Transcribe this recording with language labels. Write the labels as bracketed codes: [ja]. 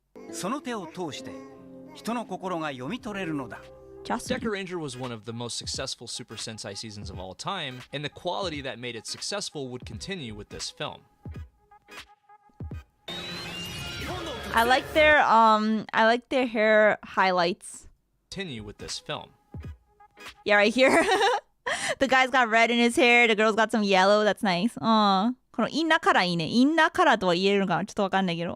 [ja] その手を通して人の心が読み取れるのだ。 [en] Justin. Deca Ranger was one of the most successful Super Sentai seasons of all time, and the quality that made it successful would continue with this film. I like their hair highlights. Continue with this film. Yeah, right here. The guy's got red in his hair. The girl's got some yellow. That's nice. [ja] このインナーカラーいいね。インナーカラーとは言えるのかなちょっとわかんないけど。